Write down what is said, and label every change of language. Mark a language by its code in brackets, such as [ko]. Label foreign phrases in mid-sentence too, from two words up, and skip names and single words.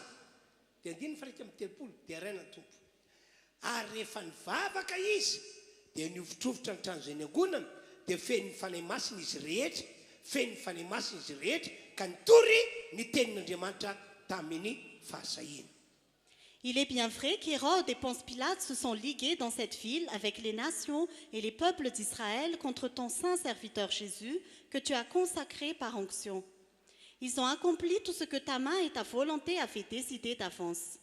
[mg] Dia andiny faraika amin'ny telopolo dia raina ny tompo. Ary rehefa nivavaka izy dia niovitrovotra ny trano izay niangonana dia feny ny fanahy masina izy rehetra, feny ny fanahy masina izy rehetra ka nitory ny tenin'Andriamanitra tamin'ny fahasahina. [fr] Il est bien vrai qu'Hérode et Ponce Pilate se sont ligués dans cette ville avec les nations et les peuples d'Israël contre ton saint serviteur Jésus que tu as consacré par onction. Ils ont accompli tout ce que ta main et ta volonté avaient décidé d'avance.